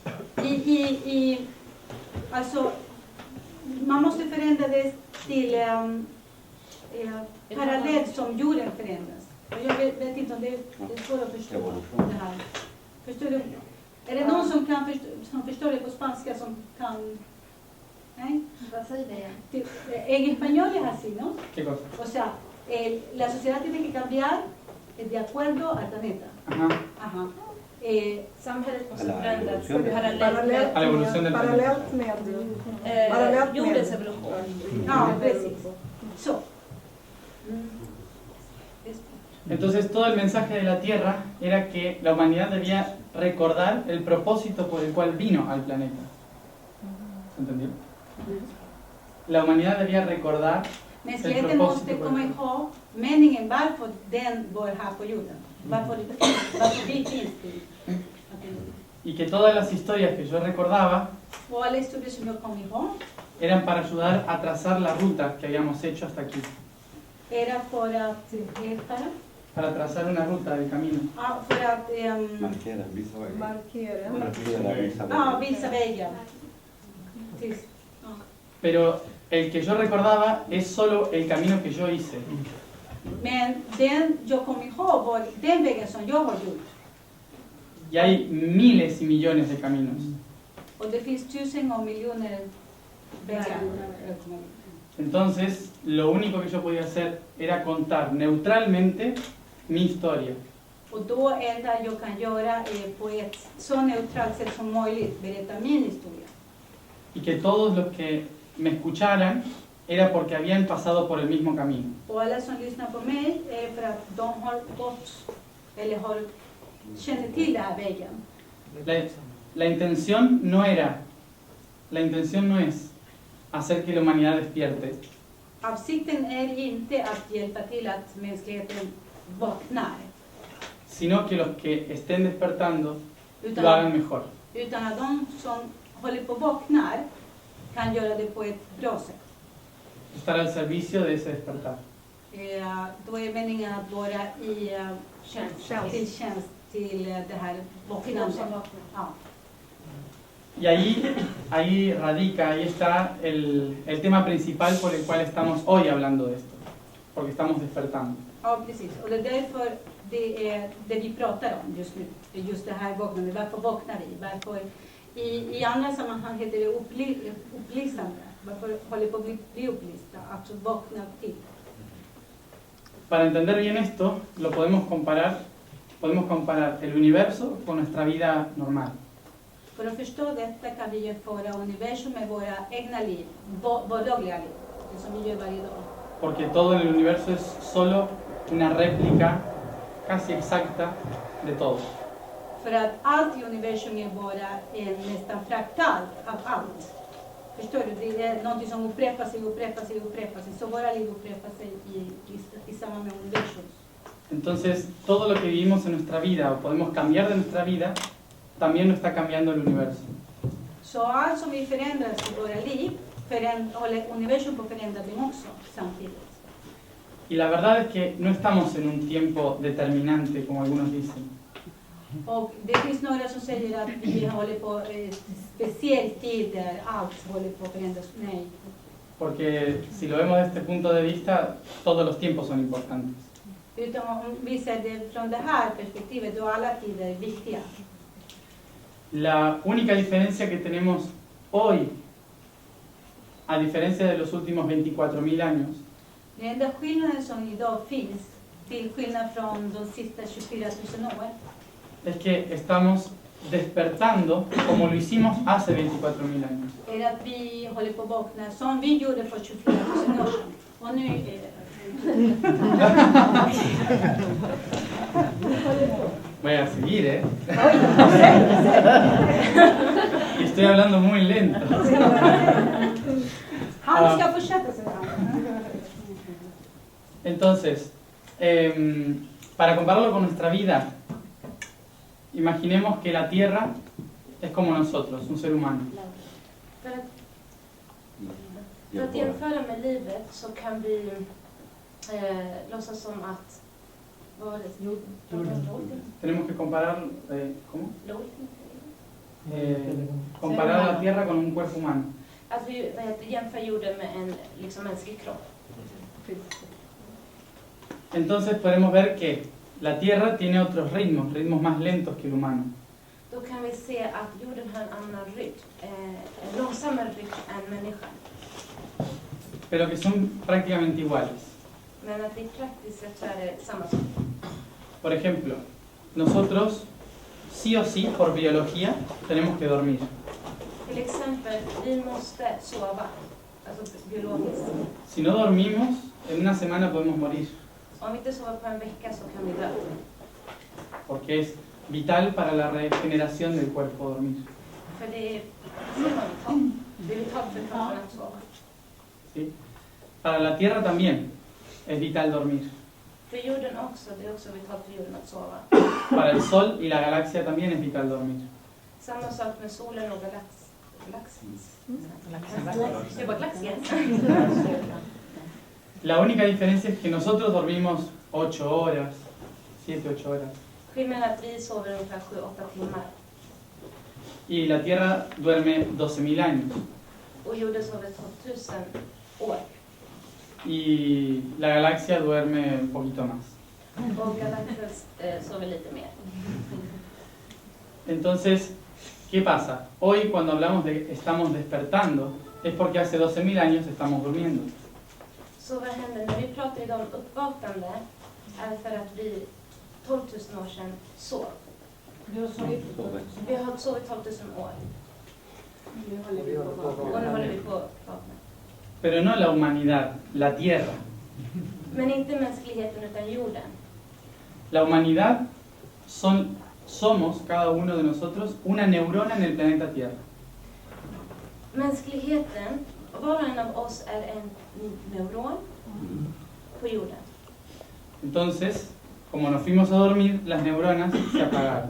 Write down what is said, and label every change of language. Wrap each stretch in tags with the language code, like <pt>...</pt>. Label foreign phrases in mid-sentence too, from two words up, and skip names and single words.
<sv>Alltså, man måste förändra det till parallellt som jorden förändras. Och jag vet inte om det är svårt att förstå det här. Förstår du? Är det någon som förstår det på spanska som kan... Nej? Vad säger det igen?</sv> <es>En español es así, ¿no? ¿Qué cosa? O sea, la sociedad tiene que cambiar de acuerdo al planeta. Ajá. Ajá.</es> <sv>Samhället måste förändras</sv> <es>A la evolución del planeta.</es> <sv>Parallellt med jordens evolution. Ja, precis. Så.</sv> <es>Entonces todo el mensaje de la Tierra era que la humanidad debía recordar el propósito por el cual vino al planeta. ¿Se entendió? La humanidad debía recordar</es> <sv>Mänskligheten måste komma ihåg meningen varför den var här på jorden. Varför vi finns till.</sv> <es>y que todas las historias que yo recordaba</es> <sv>Och alla historier som jag kom ihåg</sv> <es>eran para ayudar a trazar la ruta que habíamos hecho hasta aquí,</es> <sv>era för att</sv> <es>para trazar una ruta del camino.</es> <sv>Markera, visa vägen. markera. Markera, visa Ja, vägen. visa vägen. Tills, ja.</sv> <es>Pero el que yo recordaba es solo el camino que yo hice.</es> <sv>Men den jag kom ihåg var den vägen som jag har gjort.</sv> <es>Y hay miles y millones de caminos.</es> <sv>Och det finns 1000 och miljoner vägar.</sv> <es>Entonces, lo único que yo podía hacer era contar neutralmente mi historia.</es> <sv>Och då enda jag kan göra är på ett så neutralt sätt som möjligt berätta min historia.</sv> <es>Y que todos los que me escucharan era porque habían pasado por el mismo camino.</es> <sv>Och alla som lyssnar på mig är för att de har gått eller känner till den här vägen.</sv> <es>La intención no es hacer que la humanidad despierte,</es> <sv>Avsikten är inte att hjälpa till att mänskligheten vaknar,</sv> <es>sino que los que estén despertando</es> <sv>utan,</sv> <es>lo hagan mejor.</es> <sv>utan att de som håller på vaknar kan göra det på ett bra sätt.</sv> <es>Estar al servicio de ese despertar.</es> <sv>Då är meningen att vara i till tjänst till det här vaknandet. Ja.</sv> <es>Y ahí radica, ahí está el tema principal por el cual estamos hoy hablando de esto, porque estamos despertando.</es> <sv>Ja, precis. Och det är därför det är det vi pratar om just nu. Just det här vaknandet. Varför vaknar vi? Varför i andra sammanhang heter det upplysande. Varför håller på att bli upplysta? Alltså vakna till.</sv> <es>Para entender bien esto, lo podemos comparar el universo con nuestra vida normal.</es> <sv>För att förstå detta kan vi jämföra universum med våra egna liv, vardagliga liv, det som vi gör varje dag.</sv> <es>Porque todo en el universo es solo una réplica casi exacta de todo.</es> <sv>För att allt i universum är bara en nästan fraktal av allt. Förstår du? Det är något som upprepar sig. Så våra liv upprepar sig i samband med universum.</sv> <es>Entonces, todo lo que vivimos en nuestra vida o podemos cambiar de nuestra vida, también lo está cambiando el universo.</es> <sv>Så allt som vi förändras i våra liv, håller universum på att förändra dem också samtidigt.</sv> <es>Y la verdad es que no estamos en un tiempo determinante, como algunos dicen.</es> <sv>Och det finns några som säger att vi håller på speciell tid där allt håller på att förändras. Nej.</sv> <es>Porque si lo vemos desde este punto de vista, todos los tiempos son importantes.</es> <sv>Utan om vi ser det från det här perspektivet, då är alla tider viktiga.</sv> <es>La única diferencia que tenemos hoy, a diferencia de los últimos 24.000 años,</es> <sv>Den enda skillnaden som idag finns, till skillnad från de sista 24 000 år,</sv> <es>es que estamos despertando como lo hicimos hace 24.000 años.</es> <sv>är att vi håller på att vakna som vi gjorde för 24 000 år sedan. Och nu är det...</sv> <es>Voy a seguir, ¿eh? Y estoy hablando muy lento.</es> <sv>Han ska fortsätta så här.</sv> <es>Entonces, para compararlo con nuestra vida, imaginemos que la Tierra es como nosotros, un ser humano.</es> <sv>För att jämföra med livet så kan vi låtsas som att... Vad var det?</sv> <es>Tenemos que comparar, ¿cómo?</es> <sv>Låt.</sv> <es>Comparar la Tierra con un cuerpo humano.</es> <sv>Att vi jämför jorden med en liksom, mänsklig kropp.</sv> <es>Entonces podemos ver que la Tierra tiene otros ritmos, ritmos más lentos que el humano.</es> <sv>Då kan vi se att jorden har en annan rytm, en långsammare rytm än människan.</sv> <es>Pero que son prácticamente iguales.</es> <sv>Men att i praktiskt sett så är det samma sak.</sv> <es>Por ejemplo, nosotros sí o sí, por biología, tenemos que dormir.</es> <sv>Till exempel, vi måste sova, alltså biologiskt.</sv> <es>Si no dormimos, en una semana podemos morir,</es> <sv>Om vi inte sover på en vecka så kan vi dö.</sv> <es>porque es vital para la regeneración del cuerpo dormir.</es> <sv>För det är vitalt för kroppen att sova.</sv> <es>¿Sí? Para la Tierra también es vital dormir.</es> <sv>För jorden också, det är också vitalt för jorden att sova.</sv> <es>Para el Sol y la galaxia también es vital dormir.</es> <sv>Samma sak med solen och galaxien. Det var galaxien.</sv> <es>La única diferencia es que nosotros dormimos 8 horas, 7-8 horas.</es> <sv>Skillnaden är att vi sover ungefär 7-8 timmar.</sv> <es>Y la Tierra duerme 12.000 años.</es> <sv>Och jorden sover 2000 år.</sv> <es>Y la galaxia duerme un poquito más.</es> <sv>Och galaxien sover lite mer.</sv> <es>Entonces, ¿qué pasa? Hoy cuando hablamos de estamos despertando, es porque hace 12.000 años estamos durmiendo.</es> <sv>Så vad händer när vi pratar idag om uppvaknande är för att vi 12 000 år sedan sov. Vi har sovit 12 000 år. Och nu håller vi på att vakna.</sv> <es>Pero no la humanidad, la Tierra.</es> <sv>Men inte mänskligheten utan jorden.</sv> <es>La humanidad somos, cada uno de nosotros, una neurona en el planeta Tierra.</es> <sv>Mänskligheten, var och en av oss är en neuron på jorden.</sv> <es>Entonces, como nos fuimos a dormir, las neuronas se apagaron.</es>